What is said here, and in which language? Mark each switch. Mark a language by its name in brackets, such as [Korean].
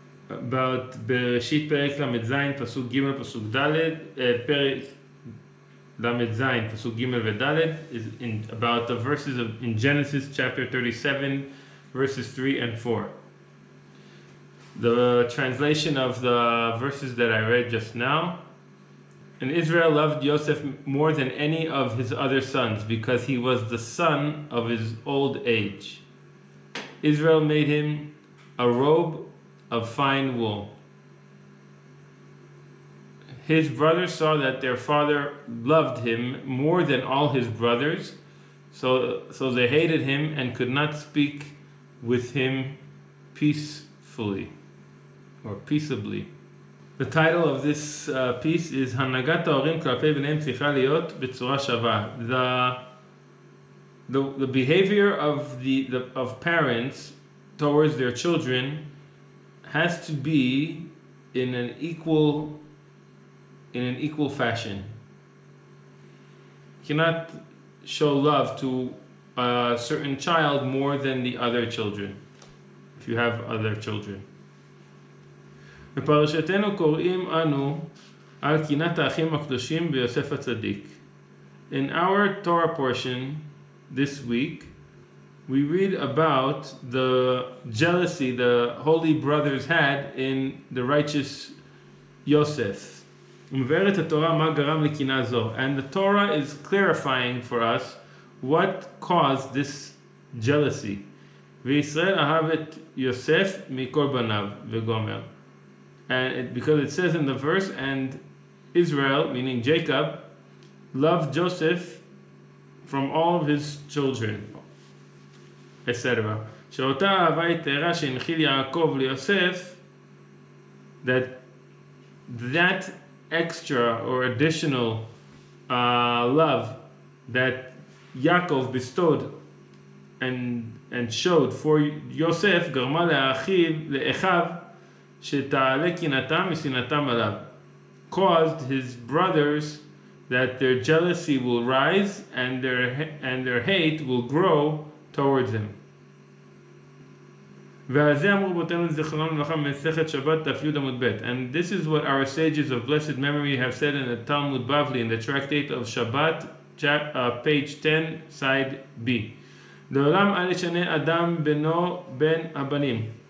[Hebrew] About בראשית פרק למד ז' פסוק ג' פסוק ד', פרק למד ז' פסוק ג' וד' [English] is about the verses in Genesis chapter 37 verses 3 and 4. The translation of the verses that I read just now. And Israel loved Yosef more than any of his other sons because he was the son of his old age. Israel made him a robe of fine wool. His brothers saw that their father loved him more than all his brothers, so they hated him and could not speak with him peacefully or peaceably. The title of this piece is [Hebrew] הנהגת ההורים כלפי בניהם צריכה להיות בצורה שווה. [English] The behavior of parents towards their children has to be in an equal fashion. You cannot show love to a certain child more than the other children, if you have other children. [Hebrew] בפרשתנו קוראים אנו על קנאת האחים הקדושים ביוסף הצדיק. [English] In our Torah portion this week, we read about the jealousy the holy brothers had in the righteous Yosef. [Hebrew] ומבארת התורה מה גרם לקנאה זו. [English] And the Torah is clarifying for us what caused this jealousy. [Hebrew] וישראל אהב את יוסף מכל בניו וגומר. [English] And because it says in the verse, and Israel, meaning Jacob, loved Joseph from all of his children, etc. [Hebrew] שאותה אהבה יתרה שהנחיל יעקב ליוסף, [English] that extra or additional love that Yaakov bestowed and showed for Yosef [Hebrew] גרמה לאחיו שתעלה קנאתם משנאתם עליו, [English] caused his brothers that their jealousy will rise and their hate will grow towards him. [Hebrew] ועל זה אמרו רבותינו זיכרונם לברכה במסכת שבת דף י עמוד ב'. [English] And this is what our sages of blessed memory have said in the Talmud Bavli in the tractate of Shabbat, page 10, side B. [Hebrew] לעולם אל ישנה אדם בנו בין הבנים.